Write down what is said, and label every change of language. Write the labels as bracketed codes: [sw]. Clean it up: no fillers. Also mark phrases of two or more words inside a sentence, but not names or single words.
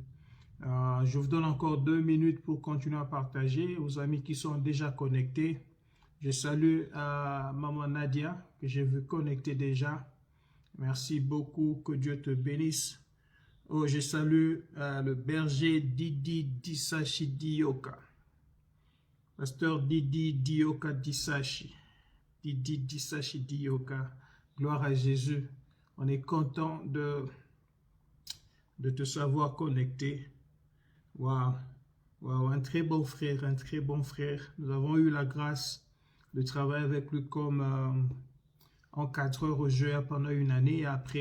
[fr] Je vous donne encore 2 minutes pour continuer à partager aux amis qui sont déjà connectés. Je salue Maman Nadia, que j'ai vu connecter déjà. Merci beaucoup, que Dieu te bénisse. Oh, je salue le berger Didi Disachi Dioka. Pasteur Didi Dioka Disachi. Didi Disachi Dioka. Gloire à Jésus. On est content de te savoir connecté. Wow. Un très bon frère, un très bon frère. Nous avons eu la grâce de travailler avec lui comme encadreur au jeu pendant une année.